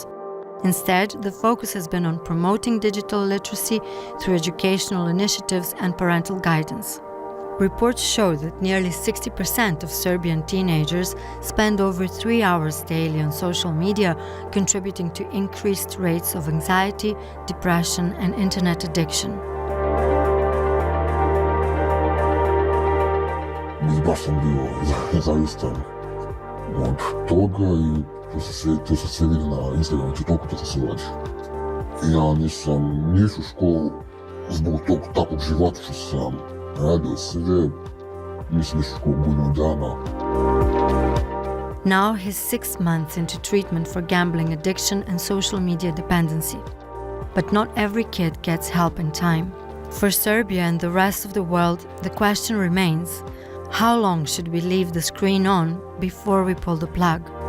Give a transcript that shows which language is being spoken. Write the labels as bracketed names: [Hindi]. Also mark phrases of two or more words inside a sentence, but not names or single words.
[English] Instead, the focus has been on promoting digital literacy through educational initiatives and parental guidance. Reports show that nearly 60% of Serbian teenagers spend over 3 hours daily on social media, contributing to increased rates of anxiety, depression, and internet addiction. [Serbian] Baš sam bio zavistan od toga i to se sve vidi na Instagramu, toliko to se radi. Ja nisam išao u školu zbog tog takvog života što sam radio sve, nisam išao u školu godinu dana. [English] Now he's 6 months into treatment for gambling addiction and social media dependency. But not every kid gets help in time. For Serbia and the rest of the world, the question remains, how long should we leave the screen on before we pull the plug?